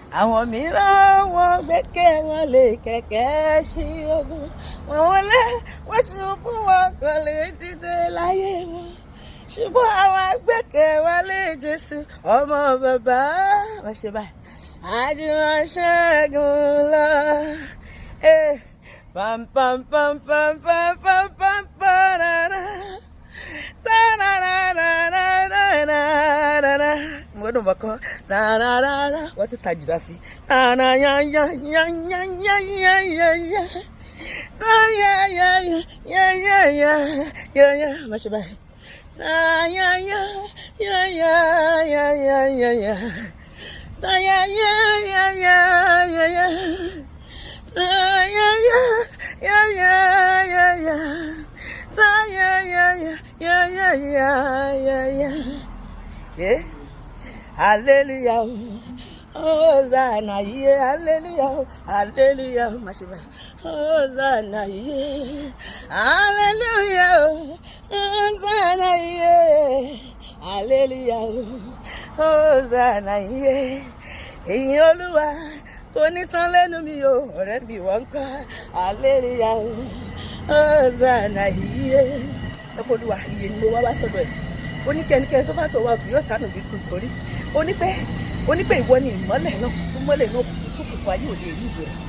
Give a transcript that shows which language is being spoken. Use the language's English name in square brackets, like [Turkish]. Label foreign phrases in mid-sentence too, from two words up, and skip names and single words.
[Yoruba] àwọn mìíràn wọ́n gbẹ́kẹ̀ wọn lé kẹ̀kẹ́ sí ogun, wọ́n wọlé wọ́n ṣubú wọn kò lè dìde láyé wọn, ṣùgbọ́n àwọn gbẹ́kẹ̀ wọn lé Jésù ọmọ bàbá. wọ́n ṣe báyìí àjùmọ̀ ṣẹ́gun lọ. Pam pam pam pam pam pam pam parara. Ngwado mbako tararara watu tajidasi na ya ya ya ya ya ya ya ya ta ya ya ya ya ya ya ya mashiba ta ya ya ya ya ya ya ya ya ta ya ya ya ya ya ya ta ya ya ya ya ya ya ta ya ya ya ya ya ya ya. [English] Yeah. Hallelujah, Hosanna, yeah, hallelujah, hallelujah, mashiba, Hosanna, yeah, hallelujah, Hosanna, yeah, hallelujah, Hosanna, yeah. [Yoruba] Ìyìn Olúwa kò ní tán lẹ́nu mi o, ọ̀rẹ́ mi wọ́n kọ́, [English] hallelujah, Hosanna, yeah. [Yoruba] Sọ pé Olúwa ìyìn ni mo wá sọ́dọ̀ ẹ̀. Ó ní kẹ́nikẹ́ni tó bá tọ̀ wá kì yóò tánù bí kò kórí. Ó ní pé ìwọ ni ìmọ́lẹ̀ náà tó mọ́lẹ̀ náà tó kùkù ayé ò lè rí ìdí rẹ̀.